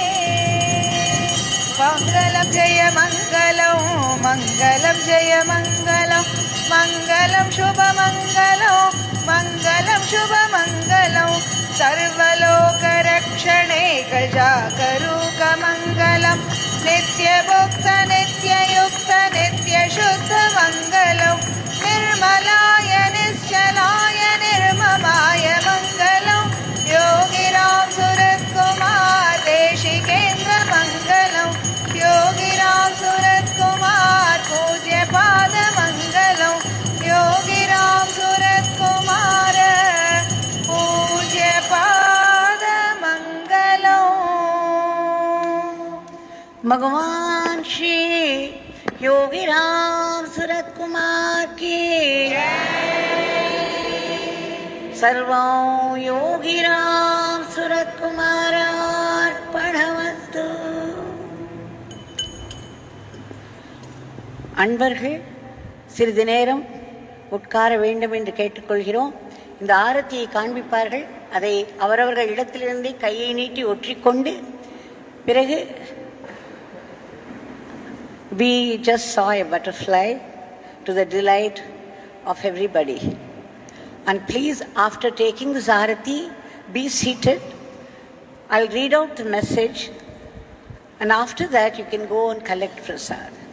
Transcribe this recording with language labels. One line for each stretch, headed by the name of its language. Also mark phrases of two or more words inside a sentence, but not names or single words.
Sanskrit: मङ्गलं जय मङ्गलं मङ्गलं जय मङ्गलं मङ्गलं शुभ मङ्गलं मङ्गलं शुभ मङ्गलं सर्वलोक रक्षणे गजाकरूक मङ्गलं नित्य भुक्त नित्य युक्त नित्य शुद्ध मङ्गलं निर्मलाय நிश्चलाय निर्ममाय मङ्गलं योगिराम सुरत्कुमार देशिकेन्द्र मङ्गलं योगिराम सुरत्कुमार पूज्य पाद मङ्गलं योगिराम सुरत्कुमार पूज्य पाद मङ्गलं भगवान श्री योगिराम सुरत्कुमार की सर्वं योगिराम सुरत्कुमारार्पणमस्तु.
Tamil: அன்பர்கள் சிறிது நேரம் உட்கார வேண்டும் என்று கேட்டுக்கொள்கிறோம். இந்த ஆரத்தியை காண்பிப்பார்கள். அதை அவரவர்கள் இடத்திலிருந்தே கையை நீட்டி ஒற்றிக்கொண்டு பிறகு
English: we just saw a butterfly to the delight of everybody. And please, after taking this arati, be seated. I'll read out the message, and after that you can go and collect prasad.